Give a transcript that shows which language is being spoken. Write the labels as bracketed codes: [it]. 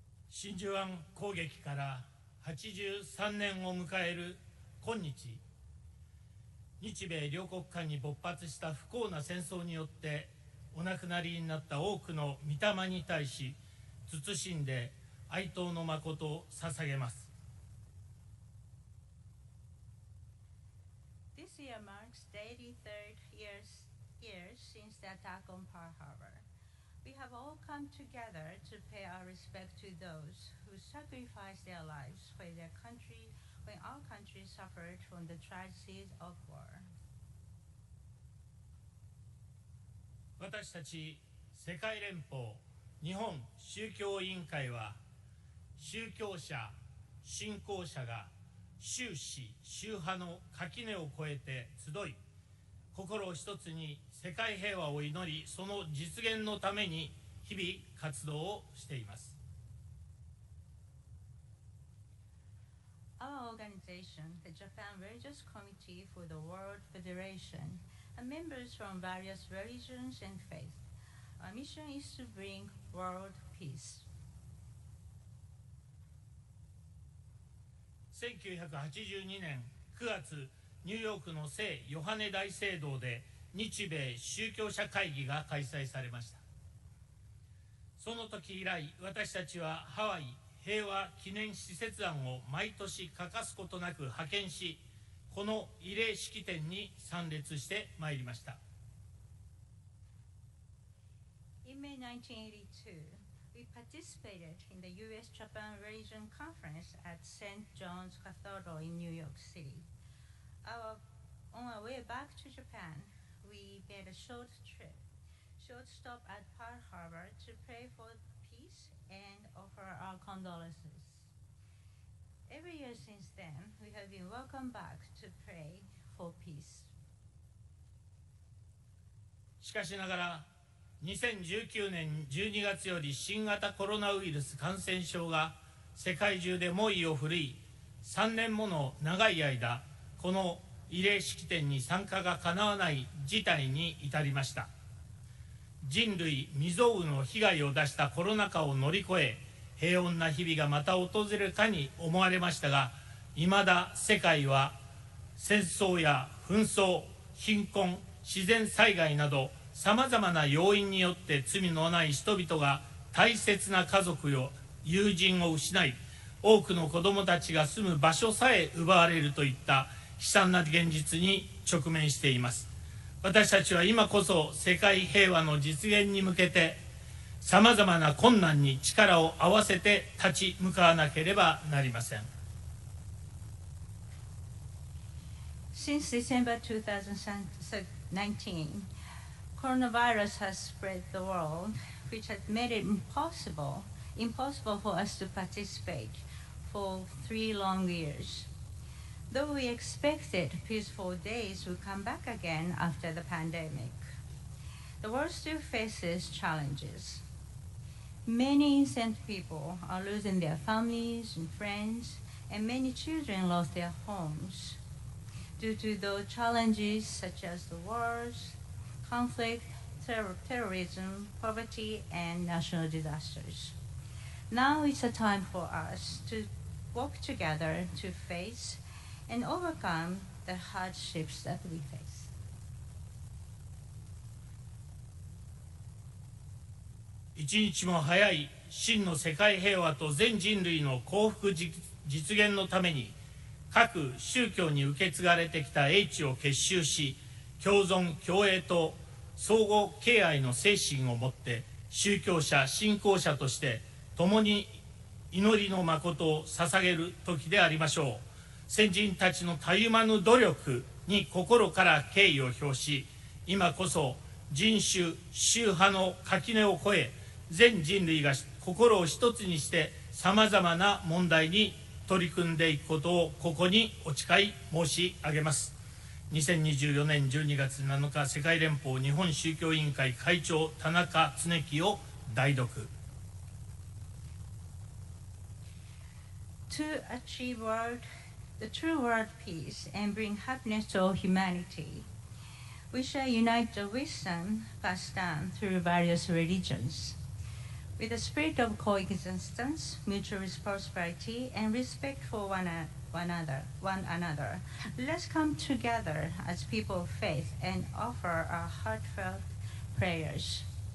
[ja] 真珠湾攻撃から83年を迎える今日、日米両国間に勃発した不幸な戦争によってお亡くなりになった多くの御霊に対し謹んで哀悼の誠を捧げます。 [en] This year marks the 83rd year since the attack on Pearl Harbor. We have all come together to pay our respect to those who sacrificed their lives for their country when our country suffered from the tragedies of war. [ja] 私たち世界連邦日本宗教委員会は宗教者、信仰者が宗旨、宗派の垣根を越えて集い、心を一つに世界平和を祈り、その実現のために日々活動をしています。 [en] Our organization, the Japan Religious Committee for the World Federation, are members from various religions and faiths. Our mission is to bring world peace. [ja] 1982年9月、ニューヨークの聖ヨハネ大聖堂で日米宗教者会議が開催されました。その時以来、私たちはハワイ平和記念施設案を毎年欠かすことなく派遣し、この慰霊式典に参列してまいりました。 [en] In May 1982, we participated in the U.S.-Japan Religion Conference at St. John's Cathedral in New York City. On our way back to Japan, we made a short stop at Pearl Harbor to pray for peace and offer our condolences. Every year since then, we have been welcomed back to pray for peace. [ja] しかしながら、2019年12月より新型コロナウイルス感染症が世界中で猛威を振るい、3年もの長い間、この慰霊式典に参加がかなわない事態に至りました。人類未曾有の被害を出したコロナ禍を乗り越え、平穏な日々がまた訪れるかに思われましたが、いまだ世界は戦争や紛争、貧困、自然災害などさまざまな要因によって罪のない人々が大切な家族や友人を失い、多くの子どもたちが住む場所さえ奪われるといった悲惨な現実に直面しています。私たちは今こそ世界平和の実現に向けてさまざまな困難に力を合わせて立ち向かわなければなりません。 [en] Since December 2019, coronavirus has spread the world, which has made it impossible for us to participate for 3 long years. Though we expected peaceful days would come back again after the pandemic, the world still faces challenges. Many innocent people are losing their families and friends, and many children lost their homes due to those challenges such as the wars, conflict, terrorism, poverty, and national disasters. Now it's a time for us to work together to face and overcome the hardships that we face. [ja] 一日も早い真の世界平和と全人類の幸福実現のために、各宗教に受け継がれてきた英知を結集し、共存共栄と相互敬愛の精神を持って宗教者信仰者として共に祈りの誠を捧げる時でありましょう。先人たちのたゆまぬ努力に心から敬意を表し、今こそ人種宗派の垣根を越え、全人類が心を一つにしてさまざまな問題に取り組んでいくことをここにお誓い申し上げます。 2024年12月7日、世界連邦日本宗教委員会会長田中恒樹を代読。 [en] To achieve the true world peace and bring happiness to all humanity, we shall unite the wisdom passed down through various religions. With a spirit of coexistence, mutual prosperity, and respect for one another, let's come together as people of faith and offer our heartfelt prayers.